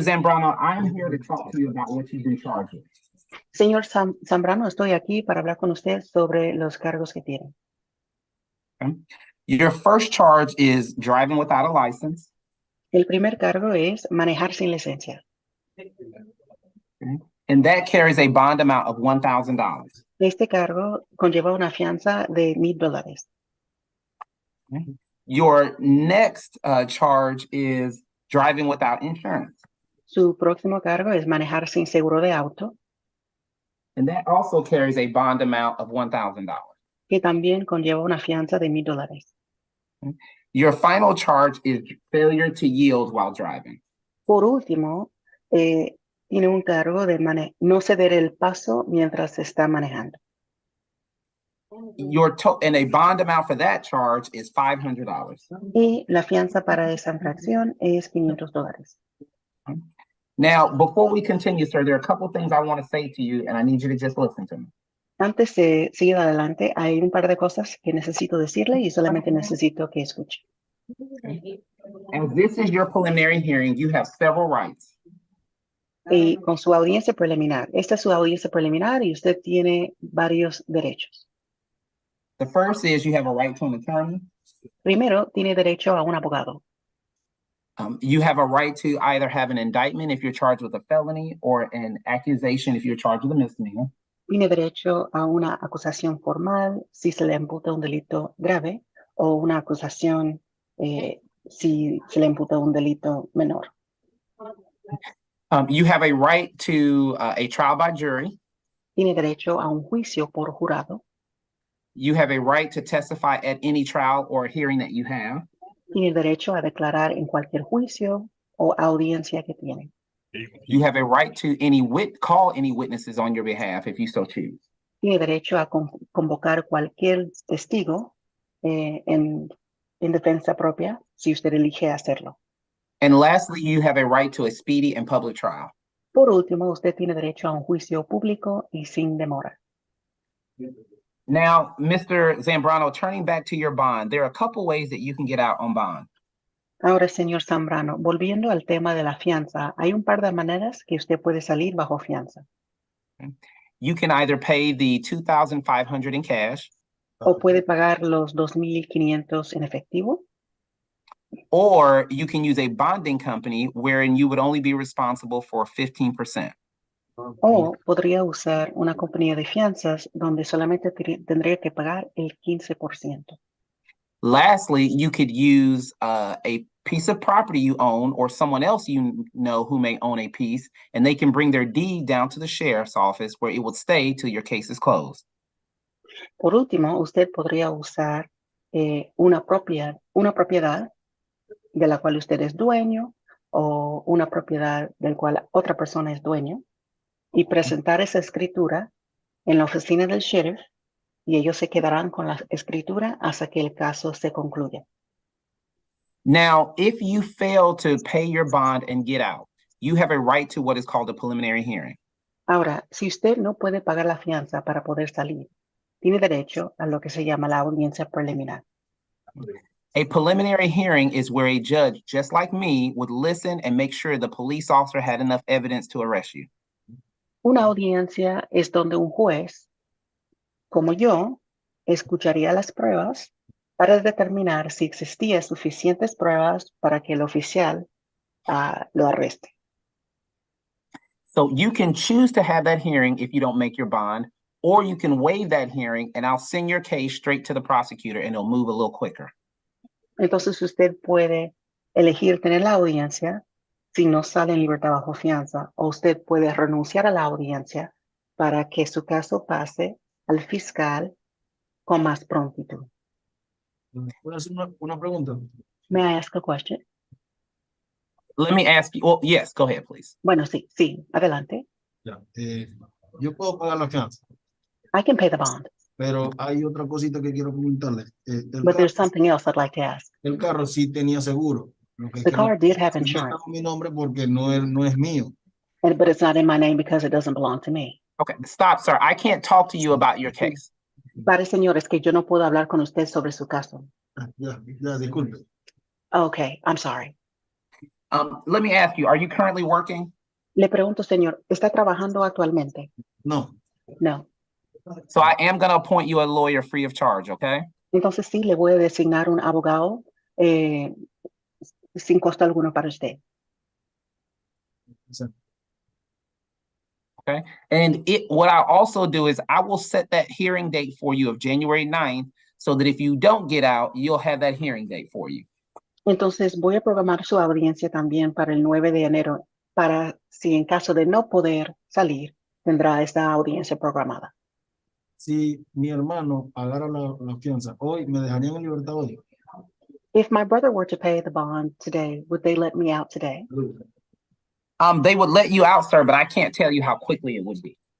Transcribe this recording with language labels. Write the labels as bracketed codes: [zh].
[en] Zambrano, I'm here to talk to you about what you've been charged with. [es] Señor Zambrano, estoy aquí para hablar con usted sobre los cargos que tiene. [en] Okay. Your first charge is driving without a license. [es] El primer cargo es manejar sin licencia. [en] Okay. And that carries a bond amount of $1,000. [es] Este cargo conlleva una fianza de $1,000. [en] Okay. Your next charge is driving without insurance. [es] Su próximo cargo es manejar sin seguro de auto, [en] And that also carries a bond amount of $1,000. [es] que también conlleva una fianza de $1,000. [en] Your final charge is failure to yield while driving. [es] Por último, tiene un cargo de no ceder el paso mientras se está manejando. [en] And a bond amount for that charge is $500. [es] Y la fianza para esa infracción es $500. [en] Now, before we continue, sir, there are a couple things I want to say to you, and I need you to just listen to me. [es] Antes de seguir adelante, hay un par de cosas que necesito decirle y solamente necesito que escuche. [en] As this is your preliminary hearing, you have several rights. [es] Y con su audiencia preliminar, esta es su audiencia preliminar y usted tiene varios derechos. [en] The first is you have a right to an attorney. [es] Primero, tiene derecho a un abogado. [en] You have a right to either have an indictment if you're charged with a felony or an accusation if you're charged with a misdemeanor. [es] Tiene derecho a una acusación formal si se le imputa un delito grave o una acusación si se le imputa un delito menor. [en] You have a right to a trial by jury. [es] Tiene derecho a un juicio por jurado. [en] You have a right to testify at any trial or hearing that you have. [es] Tiene derecho a declarar en cualquier juicio o audiencia que tiene. [en] You have a right to call any witnesses on your behalf if you so choose. [es] Tiene derecho a convocar cualquier testigo en defensa propia si usted elige hacerlo. [en] And lastly, you have a right to a speedy and public trial. [es] Por último, usted tiene derecho a un juicio público y sin demora. [en] Now, Mr. Zambrano, turning back to your bond, there are a couple ways that you can get out on bond. [es] Ahora, señor Zambrano, volviendo al tema de la fianza, hay un par de maneras que usted puede salir bajo fianza. [en] You can either pay the $2,500 in cash. [es] O puede pagar los $2,500 en efectivo. [en] Or you can use a bonding company wherein you would only be responsible for 15%. [es] O podría usar una compañía de fianzas donde solamente tendría que pagar el 15%. [en] Lastly, you could use a piece of property you own or someone else you know who may own a piece, and they can bring their deed down to the sheriff's office where it will stay till your case is closed. [es] Por último, usted podría usar una propiedad de la cual usted es dueño o una propiedad del cual otra persona es dueño y presentar esa escritura en la oficina del sheriff y ellos se quedarán con la escritura hasta que el caso se concluya. [en] Now, if you fail to pay your bond and get out, you have a right to what is called a preliminary hearing. [es] Ahora, si usted no puede pagar la fianza para poder salir, tiene derecho a lo que se llama la audiencia preliminar. [en] A preliminary hearing is where a judge, just like me, would listen and make sure the police officer had enough evidence to arrest you. [es] Una audiencia es donde un juez, como yo, escucharía las pruebas para determinar si existían suficientes pruebas para que el oficial lo arreste. [en] So you can choose to have that hearing if you don't make your bond, or you can waive that hearing and I'll send your case straight to the prosecutor and it'll move a little quicker. [es] Entonces usted puede elegir tener la audiencia si no sale en libertad bajo fianza, o usted puede renunciar a la audiencia para que su caso pase al fiscal con más prontitud. ¿Puedo hacer una pregunta? [en] May I ask a question? Let me ask you, well, yes, go ahead, please. [es] Bueno, sí, adelante. Ya, yo puedo pagar la fianza, [en] I can pay the bond, [es] pero hay otra cosita que quiero preguntarle. [en] but there's something else I'd like to ask. [es] El carro sí tenía seguro. Lo que [en] The [es] quiero- [en] car did have [es] sí está [en] insurance, [es] con mi nombre porque no es mío. [en] but it's not in my name because it doesn't belong to me. Okay, stop, sir. I can't talk to you about your case. [es] Pare, señor, es que yo no puedo hablar con usted sobre su caso. Ya, disculpe. [en] Okay, I'm sorry. Let me ask you, are you currently working? [es] Le pregunto, señor, ¿está trabajando actualmente? No, [en] No. So I am gonna appoint you a lawyer free of charge, okay? [es] Entonces sí, le voy a designar un abogado sin costo alguno para usted. [en] And what I'll also do is I will set that hearing date for you of January 9th so that if you don't get out, you'll have that hearing date for you. [es] Entonces voy a programar su audiencia también para el 9 de enero, para si en caso de no poder salir, tendrá esta audiencia programada. si mi hermano pagara la fianza hoy, ¿me dejarían en libertad hoy? [en] If my brother were to pay the bond today, would they let me out today? They would let you out, sir, but I can't tell you how quickly it would be.